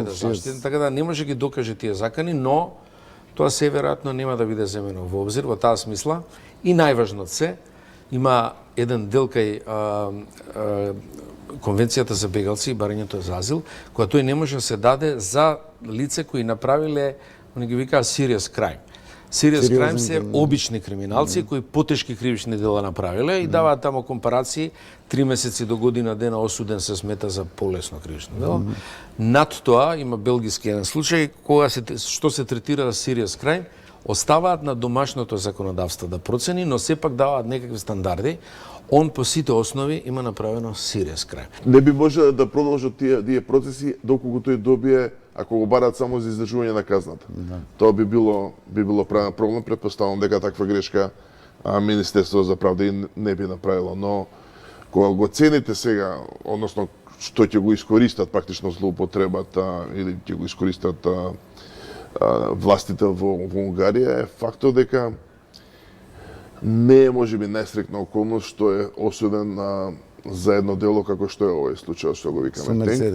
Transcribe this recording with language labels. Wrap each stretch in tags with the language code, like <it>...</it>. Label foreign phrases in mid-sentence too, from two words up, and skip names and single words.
<mk>заштитен, така да не може ги докаже тие закани, но тоа се веројатно нема да биде земено во обзир во таа смисла. И најважно се, има еден дел кај Конвенцијата за бегалци и барањето за азил, која тој не може да се даде за лице кои направиле, они ги викаат</mk> <en>serious crime. Serious crime</en> <mk>се обични криминалци кои потешки кривични дела направиле и даваат тамо компарации 3 месеци до година дена осуден се смета за полесно кривично дело. Над тоа има белгиски еден случај кога што се третира</mk> <en>serious crime,</en> <mk>оставаат на домашното законодавство да процени, но сепак даваат некакви стандарди. Он по сите основи има направено</mk> <en>serious crime.</en> <mk>Не би може да продолжат тие процеси доколку тој добие, ако го барат само за издржување на казната. Тоа би било правен проблем, претпоставувам дека таква грешка Министерството за правда и не би направило, но кога го цените сега, односно што ќе го искористат практично злоупотребата или ќе го искористат властите во Унгарија, е фактот дека не е можеби најстрекна околност што е осуден за едно дело како што е овој случај што го викаме Тенк.</mk>